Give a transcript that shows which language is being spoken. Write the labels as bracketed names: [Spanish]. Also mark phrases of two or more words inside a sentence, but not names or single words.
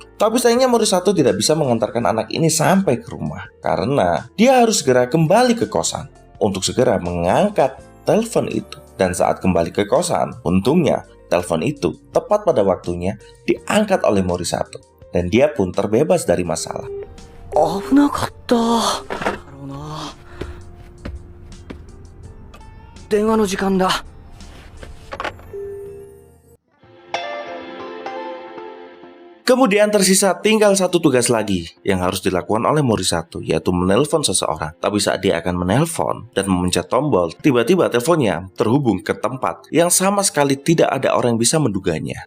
[Indonesian] Tapi sayangnya Morisato tidak bisa mengantarkan anak ini sampai ke rumah, karena dia harus segera kembali ke kosan untuk segera mengangkat telepon itu. Dan saat kembali ke kosan, untungnya telepon itu tepat pada waktunya diangkat oleh Morisato. Dan dia pun terbebas dari masalah. [Japanese] 危なかった。だろうな。電話の時間だ。 [Indonesian] Kemudian tersisa tinggal satu tugas lagi yang harus dilakukan oleh Morisato, yaitu menelpon seseorang. Tapi saat dia akan menelpon dan memencet tombol, tiba-tiba teleponnya terhubung ke tempat yang sama sekali tidak ada orang yang bisa menduganya.